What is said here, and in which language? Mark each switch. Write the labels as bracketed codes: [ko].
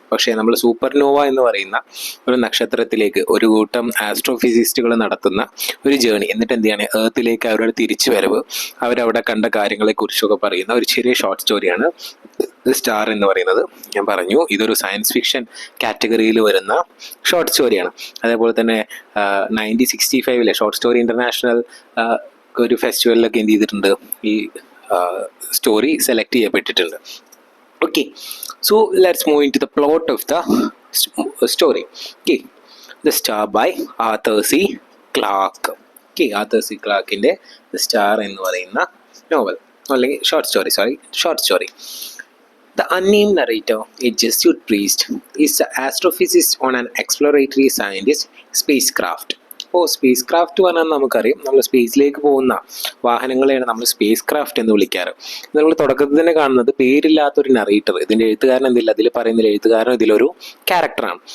[ml] പക്ഷേ നമ്മൾ സൂപ്പർനോവ എന്ന് പറയുന്ന ഒരു നക്ഷത്രത്തിലേക്ക് ഒരു കൂട്ടം ആസ്ട്രോഫിസിസ്റ്റുകൾ നടത്തുന്ന ഒരു ജേണി, എന്നിട്ട് എന്ത് ചെയ്യാണ്, എർത്തിലേക്ക് അവരുടെ തിരിച്ചു വരവ്, അവരവിടെ കണ്ട കാര്യങ്ങളെക്കുറിച്ചൊക്കെ പറയുന്ന ഒരു ചെറിയ ഷോർട്ട് സ്റ്റോറിയാണ് സ്റ്റാർ എന്ന് പറയുന്നത്. ഞാൻ പറഞ്ഞു, ഇതൊരു സയൻസ് ഫിക്ഷൻ കാറ്റഗറിയിൽ വരുന്ന ഷോർട്ട് സ്റ്റോറിയാണ്. അതേപോലെ തന്നെ 1965 ഷോർട്ട് സ്റ്റോറി ഇൻ്റർനാഷണൽ ഒരു ഫെസ്റ്റിവലിലൊക്കെ എന്ത് ചെയ്തിട്ടുണ്ട്, ഈ സ്റ്റോറി സെലക്ട് ചെയ്യപ്പെട്ടിട്ടുണ്ട്. [en] Okay, so let's move into the plot of the story. Okay, The Star by Arthur C. Clarke. Okay, Arthur C. [ml] Clarke-ന്റെ The Star എന്ന് പറയുന്ന നോവൽ അല്ലെങ്കിൽ short story. [en] The unnamed narrator, a Jesuit priest, is an astrophysicist on an exploratory scientist spacecraft. [ml] ഇപ്പോൾ space craft പറഞ്ഞാൽ നമുക്കറിയാം, നമ്മൾ സ്പേസിലേക്ക് പോകുന്ന വാഹനങ്ങളെയാണ് നമ്മൾ space craft എന്ന് വിളിക്കാറ്. നമ്മൾ തുടക്കത്തിൽ തന്നെ കാണുന്നത് പേരില്ലാത്തൊരു നറേറ്റർ, ഇതിൻ്റെ എഴുത്തുകാരൻ എന്തില്ല, അതിൽ പറയുന്നില്ല, എഴുത്തുകാരൻ ഇതിലൊരു ക്യാരക്ടറാണ്.